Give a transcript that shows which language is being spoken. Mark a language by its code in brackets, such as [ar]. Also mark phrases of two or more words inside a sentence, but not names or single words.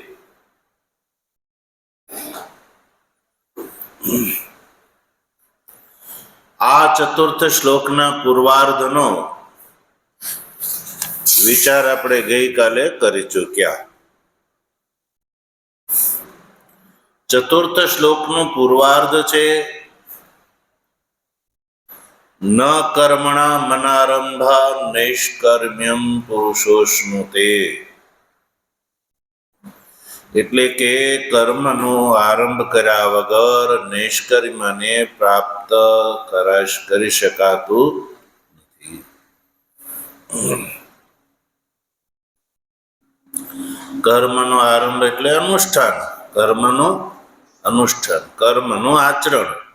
[gu] આ ચતુર્થ શ્લોકના પૂર્વાર્ધનો વિચાર આપણે ગઈ કાલે કરી ચૂક્યા। ચતુર્થ શ્લોકનો પૂર્વાર્ધ છે [sa] न कर्मणा मनारंभा नैष्कर्म्यम पुरुषोश्नुते, [gu] એટલે કે કર્મનો આરંભ કર્યા વગર નૈષ્કર્મ્યને પ્રાપ્ત કરી શકાતું નથી। કર્મનો આરંભ એટલે અનુષ્ઠાન, કર્મનો અનુષ્ઠાન, કર્મનું આચરણ।